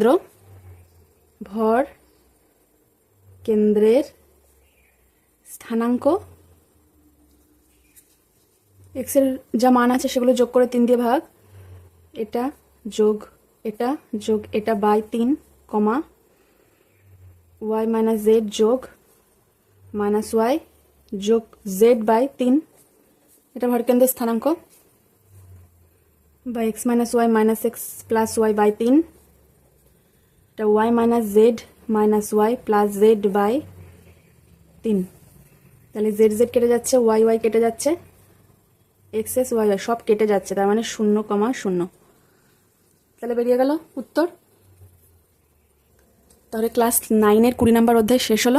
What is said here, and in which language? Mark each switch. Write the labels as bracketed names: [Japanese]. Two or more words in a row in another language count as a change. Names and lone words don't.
[Bangla] কেন্দ্রের স্থানাঙ্ক, এক্স এর যা মান আছে সেগুলো যোগ করে 3 দিয়ে ভাগ, এটা যোগ এটা বাই 3, কমা y - z যোগ -y যোগ z বাই 3, এটা ভরকেন্দ্রের স্থানাঙ্ক, বা x - y - x প্লাস y বাই 3, এটা y - z y প্লাস z বাই 3, তাহলে z কেটে যাচ্ছে, y কেটে যাচ্ছে, x y সব কেটে যাচ্ছে, তার মানে 0,0, তাহলে বেরিয়ে গেল উত্তর। তাহলে ক্লাস 9-এর 20 নম্বর অধ্যায় শেষ হলো।